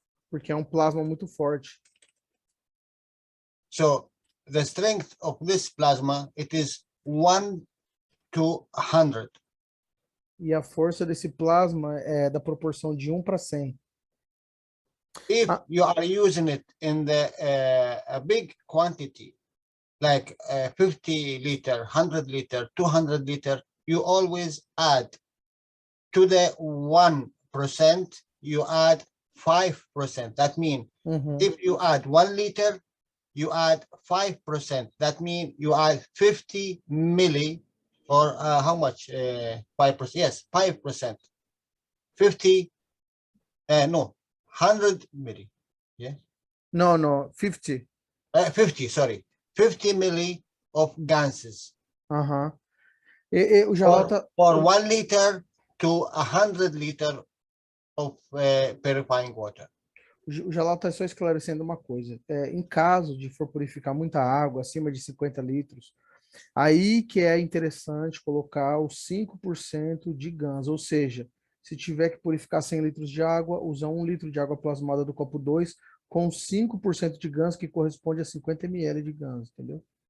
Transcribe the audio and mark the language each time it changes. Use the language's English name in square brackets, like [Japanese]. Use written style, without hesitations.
[Portuguese] Porque é um plasma muito forte. [English] So the strength of this plasma, it is 1 to 100. [Portuguese] E a força desse plasma é da proporção de 1 para 100. [English] If you are using it in the a big quantity, like 50 liter, 100 liter, 200 liter, you always add to the 1%, you add 5%. That means if you add 1 liter, you add 5%. That means you add 50 milli, or how much? 5%. Yes, 5%. 50. No, 100 milli. Yeah. No, 50. 50. Sorry, 50 milli of gases. [Portuguese] Aham. O Jalal tá... [English] For 1 liter to 100 liter of purifying water. [Portuguese] O Jalal está só esclarecendo uma coisa. Em caso de for purificar muita água, acima de 50 litros, aí que é interessante colocar os 5% de GANs, ou seja, se tiver que purificar 100 litros de água, usa 1 litro de água plasmada do copo 2 com 5% de GANs, que corresponde a 50 ml de GANs, entendeu?